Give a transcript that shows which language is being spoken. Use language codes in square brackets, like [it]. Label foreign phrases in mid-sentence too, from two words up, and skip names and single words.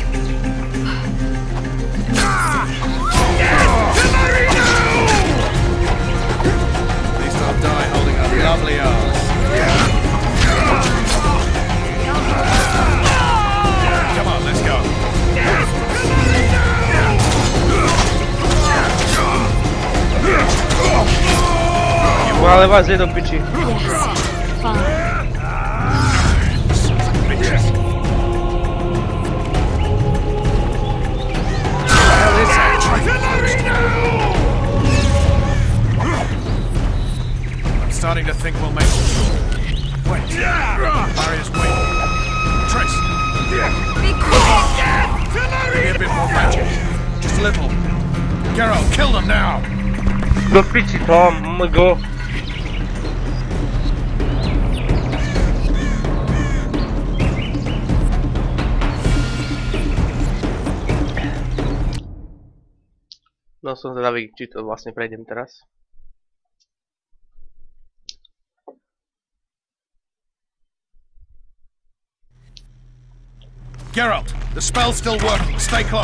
[en] Please don't die holding our lovely arms. Come on, let's go. [sk] Ale vás je do piči. [en] I'm starting to think we'll make it. Wait. Barrier's weak. Triss. Be quick! Maybe a bit more magic. Just a little. Geralt, kill them now! [sk] Do piči Tom, go. No som zvedavý, či to vlastne prejdem teraz. [en] Geralt, the spell's still working. Stay close.